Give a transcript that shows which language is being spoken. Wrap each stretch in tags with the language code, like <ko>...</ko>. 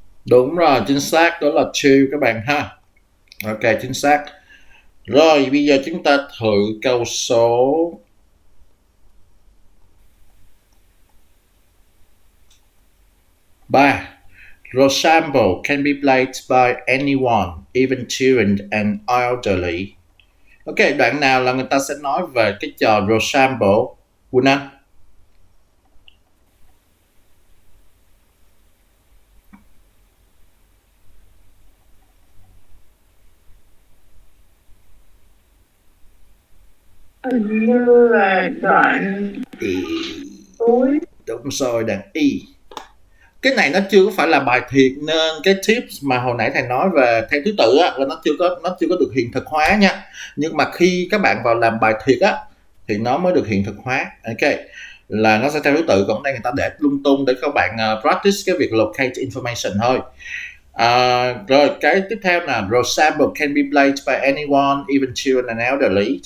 <vi>Đúng rồi, chính xác, đó là two các bạn ha. Ok, chính xác. Rồi, bây giờ chúng ta thử câu số 3.</vi> <en>Rochambeau can be played by anyone, even children and elderly.</en> <vi>Ok, đoạn nào là người ta sẽ nói về cái trò Rochambeau? Quỳnh Anh? Hình như là đoạn cuối. Đúng rồi, đoạn Y. Cái này nó chưa có phải là bài thiệt nên cái tips mà hồi nãy thầy nói về theo thứ tự á, là nó chưa có được hiện thực hóa nha. Nhưng mà khi các bạn vào làm bài thiệt á thì nó mới được hiện thực hóa. Ok, là nó sẽ theo thứ tự, còn đây người ta để lung tung để các bạn practice cái việc</vi> <en>locate information</en> <vi>thôi. Rồi cái tiếp theo là</vi> <en>Rochambeau can be played by anyone, even children and elderly.</en>